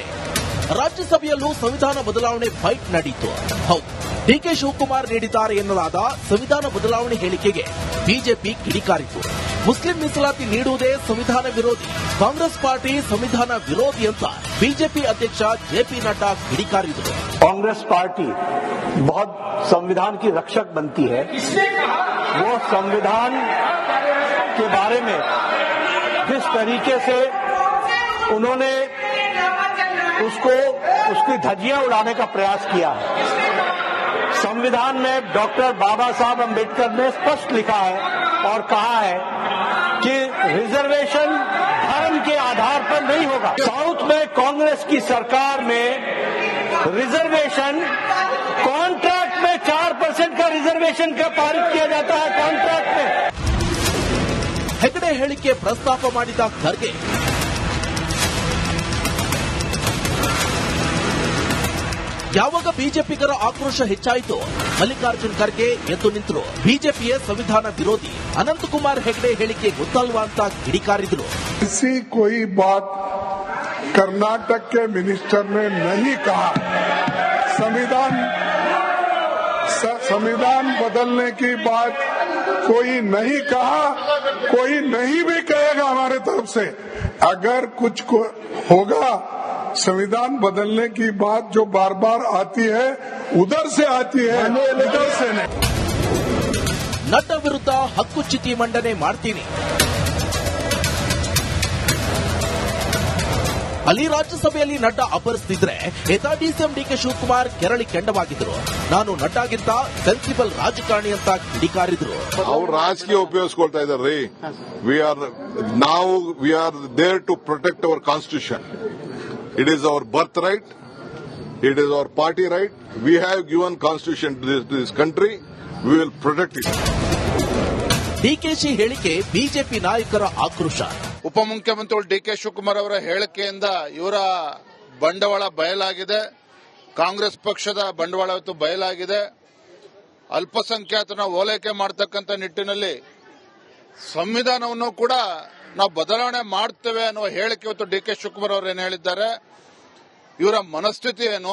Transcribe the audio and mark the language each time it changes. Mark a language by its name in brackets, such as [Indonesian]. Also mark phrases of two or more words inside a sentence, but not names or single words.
[Kannada] ರಾಜ್ಯಸಭೆಯಲ್ಲೂ ಸಂವಿಧಾನ ಬದಲಾವಣೆ ಫೈಟ್ ನಡೆಯಿತು. ಹೌದು, ಡಿಕೆ ಶಿವಕುಮಾರ್ ನೀಡಿದ್ದಾರೆ ಎನ್ನಲಾದ ಸಂವಿಧಾನ ಬದಲಾವಣೆ ಹೇಳಿಕೆಗೆ ಬಿಜೆಪಿ ಕಿಡಿಕಾರಿತು. ಮುಸ್ಲಿಂ ಮೀಸಲಾತಿ ನೀಡುವುದೇ ಸಂವಿಧಾನ ವಿರೋಧಿ, ಕಾಂಗ್ರೆಸ್ ಪಾರ್ಟಿ ಸಂವಿಧಾನ ವಿರೋಧಿ ಅಂತ ಬಿಜೆಪಿ ಅಧ್ಯಕ್ಷ जेपी नड्डा ಕಿಡಿಕಾರಿದರು. [Hindi] कांग्रेस पार्टी बहुत संविधान की रक्षक बनती है, वो संविधान के बारे में जिस तरीके से उन्होंने उसकी धज्जियां उड़ाने का प्रयास किया है। संविधान में डॉक्टर बाबा साहब अम्बेडकर ने स्पष्ट लिखा है और कहा है कि रिजर्वेशन धर्म के आधार पर नहीं होगा। साउथ में कांग्रेस की सरकार में रिजर्वेशन कॉन्ट्रैक्ट में 4% का रिजर्वेशन का पारित किया जाता है, कॉन्ट्रैक्ट में। [Kannada] ಹೆಗಡೆ ಹೇಳಿಕೆ ಪ್ರಸ್ತಾಪ ಮಾಡಿದ ಖರ್ಗೆ ಯಾವಾಗ ಬಿಜೆಪಿಗರ ಆಕ್ರೋಶ ಹೆಚ್ಚಾಯಿತು, ಮಲ್ಲಿಕಾರ್ಜುನ್ ಖರ್ಗೆ ಎದ್ದು ನಿಂತರು. ಬಿಜೆಪಿಯ ಸಂವಿಧಾನ ವಿರೋಧಿ ಅನಂತಕುಮಾರ್ ಹೆಗಡೆ ಹೇಳಿಕೆ ಗೊತ್ತಲ್ವಾ ಅಂತ ಕಿಡಿಕಾರಿದ್ರು. [Hindi] ऐसी कोई बात कर्नाटक के मिनिस्टर ने नहीं कहा। संविधान बदलने की बात कोई नहीं कहा, कोई नहीं भी कहेगा हमारे तरफ से। अगर कुछ होगा संविधान बदलने की बात जो बार बार आती है, उधर से आती है, इधर से नहीं। [Kannada] ನಡ್ಡಾ ವಿರುದ್ಧ ಹಕ್ಕುಚ್ಯುತಿ ಮಂಡನೆ ಮಾಡ್ತೀನಿ. ಅಲ್ಲಿ ರಾಜ್ಯಸಭೆಯಲ್ಲಿ ನಡ್ಡಾ ಅಪರಿಸ್ತಿದ್ರೆ ಎತಾ ಡಿಸಿಎಂ ಡಿಕೆ ಶಿವಕುಮಾರ್ ಕೆರಳಿ ಕೆಂಡವಾಗಿದ್ರು. ನಾನು ನಡ್ಡಾಗಿಂತ ಸೆನ್ಸಿಬಲ್ ರಾಜಕಾರಣಿ ಅಂತ ಕಿಡಿಕಾರಿದ್ರು. ಅವ್ರು ರಾಜಕೀಯ ಉಪಯೋಗಿಸ್ಕೊಳ್ತಾ ಇದ್ದಾರೆ. [English] We are there to protect our constitution. It is our birthright. It is our party right. We have given constitution to this country. We will protect it. [Kannada] ಡಿಕೆಶಿ ಹೇಳಿಕೆ ಬಿಜೆಪಿ ನಾಯಕರ ಆಕ್ರೋಶ. ಉಪಮುಖ್ಯಮಂತ್ರಿ ಡಿಕೆ ಶಿವಕುಮಾರ್ ಅವರ ಹೇಳಿಕೆಯಿಂದ ಇವರ ಬಂಡವಾಳ ಬಯಲಾಗಿದೆ. ಕಾಂಗ್ರೆಸ್ ಪಕ್ಷದ ಬಂಡವಾಳ ಇವತ್ತು ಬಯಲಾಗಿದೆ. ಅಲ್ಪಸಂಖ್ಯಾತನ ಓಲೈಕೆ ಮಾಡತಕ್ಕಂಥ ನಿಟ್ಟಿನಲ್ಲಿ ಸಂವಿಧಾನವನ್ನು ಕೂಡ ನಾವು ಬದಲಾವಣೆ ಮಾಡ್ತೇವೆ ಅನ್ನುವ ಹೇಳಿಕೆ ಇವತ್ತು ಡಿಕೆ ಶಿವಕುಮಾರ್ ಅವರು ಏನು ಹೇಳಿದ್ದಾರೆ, ಇವರ ಮನಸ್ಥಿತಿ ಏನು?